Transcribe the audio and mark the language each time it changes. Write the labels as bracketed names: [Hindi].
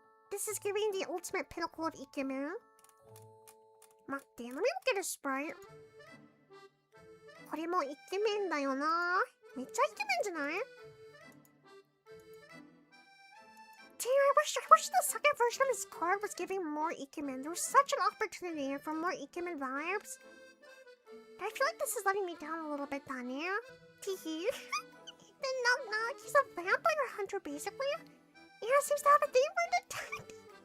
[English] This is giving the ultimate pinnacle of イケメン. [Japanese] 待って、 [English] let me look at his sprite. [Japanese] これもイケメンだよな。めっちゃイケメンじゃない? [English] Damn, I wish the second version of his card was giving more Ikemen. There was such an opportunity for more Ikemen vibes. But I feel like this is letting me down a little bit, Tanya. Teehee. The knock-knock. He's a vampire hunter, basically. Yeah, seems to have a thing for the detectives.